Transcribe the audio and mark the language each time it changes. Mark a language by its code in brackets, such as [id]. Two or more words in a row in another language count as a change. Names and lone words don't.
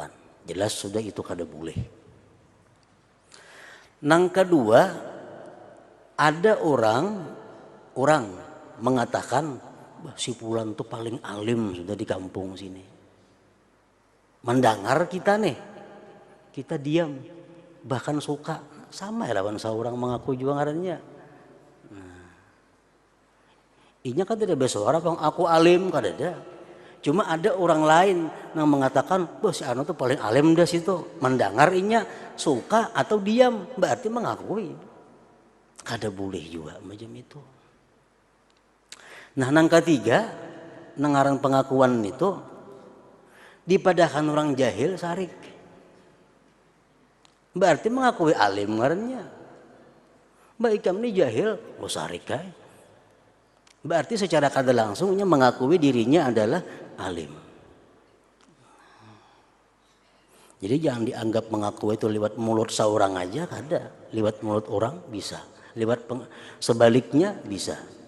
[id] Jelas sudah itu kada boleh. Yang kedua, ada orang mengatakan si fulan itu paling alim sudah di kampung sini. Mendengar kita nih, kita diam, bahkan suka sama ya lawan seorang mengaku juga ngarannya. [bjn] Inya kan tidak bersuara, bang aku alim kan ada. [id] Cuma ada orang lain yang mengatakan, si anu tuh paling alim dah situ. Mendengar inya suka atau diam, berarti mengakui. Kada boleh juga macam itu. Nah, yang ketiga, nengaran pengakuan itu dipadakan orang jahil sarik. Berarti mengakui alim ngarannya. [bjn] Baik kami jahil, sarik kai. [id] Berarti secara kada langsungnya mengakui dirinya adalah alim. Jadi jangan dianggap mengakui itu lewat mulut seorang aja, kada. Lewat mulut orang bisa. Lewat sebaliknya bisa.